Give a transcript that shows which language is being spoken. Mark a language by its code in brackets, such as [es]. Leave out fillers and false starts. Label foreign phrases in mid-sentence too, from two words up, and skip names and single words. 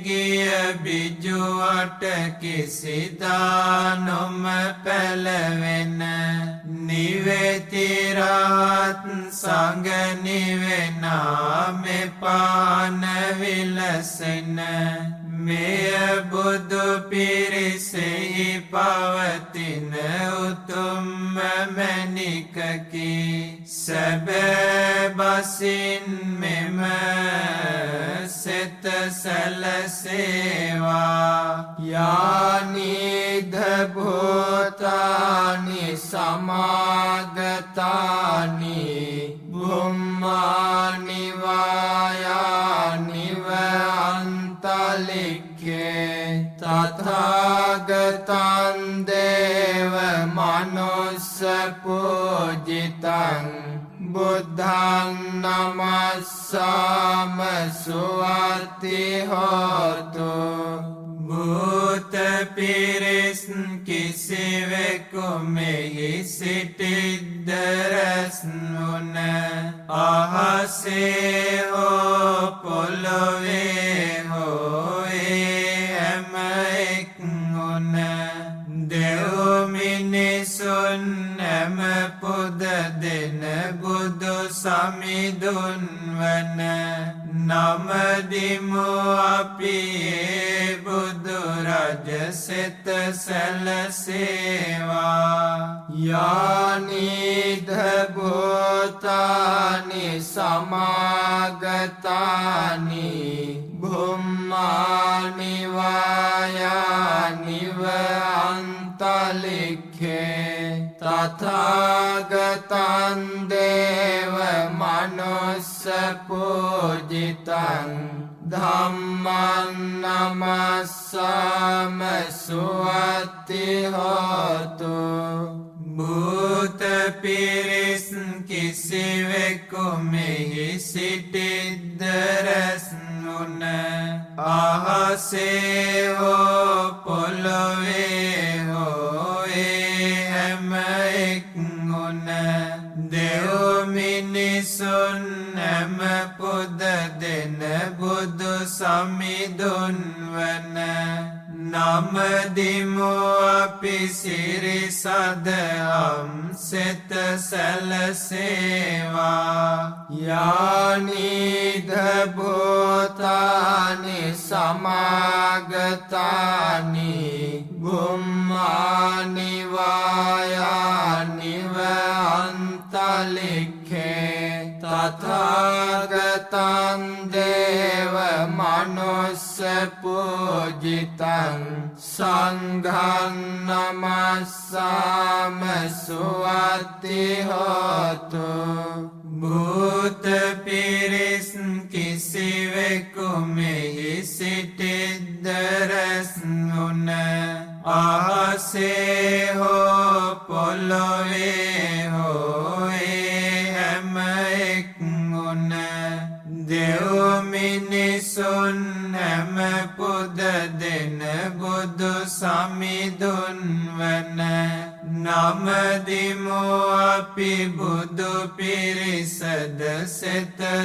[si] ගිය බිජුවට කිසිදා නොම පැලවෙන නිවෙති රහත් සංඝ නිවෙනා මෙපාන විලසෙන මෙය බුදු පිරිසෙහි පවතින උතුම්ම මැණිකකි සැබෑ බසින් මෙම සෙත [pi] සැලසේවා යානිද භූතානි සමාගතානි බුම්මානි වායානි අන්තලික්ඛේ තථාගතං දේව මනුස්ස පූජිතං බුද්ධං නමස්සාම සුවති හෝතු [si] භූත පිරිස් කිසිවෙකු මෙහි සිටිද්ද රැස්වුන අහසේ හෝ පොළොවේ හෝ හැම එක්වුන දෙව් මිනිසුන් හැම පුද දෙන බුදු සමිඳුන් වන නමදිමු අපි ඒ බුදු රජ සෙත [pi] සැලසේවා යානිද භූතානි සමාගතානි බුම්මානි වායානි අන්තලික්ඛේ තථාගතං දේව මනුස්ස පූජිතං ධම්මං නමස්සාම සුවති හෝතු [si] භූත පිරිස් කිසිවෙකු මෙහි සිටිද්ද රැස්වුන අහසේ හෝ පොළොවේ හෝ හැම එක්වුන දෙව් මිනිසුන් හැම පුද දෙන බුදු සමිඳුන් වන නමදිමු අපි සිරි සදහම් සෙත සැලසේවා [pi] යානිද භූතානි සමාගතානි බුම්මානි වායානි අන්තලික්ඛේ තථාගතං දේව මනුස්ස පූජිතං සංඝං නමස්සාම සුවති හෝතු [si] භූත පිරිස් කිසිවෙකු මෙහි සිටිද්ද රැස්වුන අහසේ හෝ පොළොවේ හෝ හැම එක්වුන දෙව් මිනිසුන් හැම පුද දෙන බුදු සමිඳුන් වන නමදිමු අපි බුදු පිරිසද සෙත